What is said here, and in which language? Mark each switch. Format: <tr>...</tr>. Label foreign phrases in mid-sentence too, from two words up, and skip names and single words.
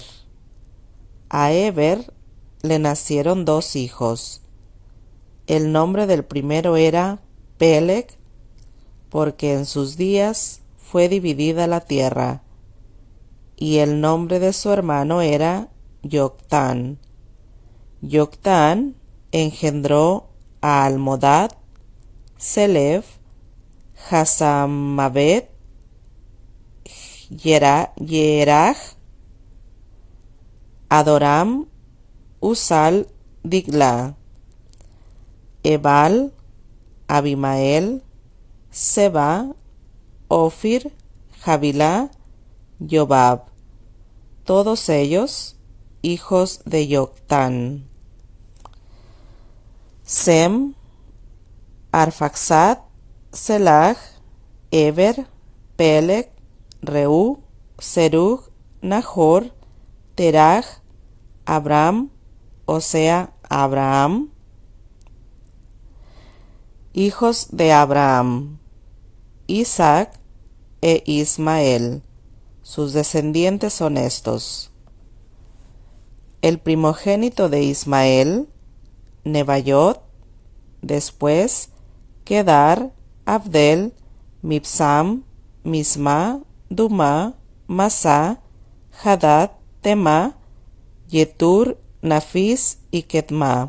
<es>A Eber le nacieron dos hijos. El nombre del primero era Peleg, porque en sus días fue dividida la tierra, y el nombre de su hermano era Yoctán. Yoctán engendró a Almodad, Selev, Hasamabet, Yeraj, Adoram, Usal, Digla, Ebal, Abimael, Seba, Ofir, Javilá, Yobab, todos ellos hijos de Yoctán. Sem, Arfaxad, Selag, Eber, Peleg Reú, Serug, Nahor, Teraj, Abram, o sea, Abraham. Hijos de Abraham: Isaac e Ismael. Sus descendientes son estos: el primogénito de Ismael, Nebaiot; después Kedar, Abdel, Mibsam, Misma, Duma, Masá, Hadad, Tema, Yetur, Nafis y Ketma.</es>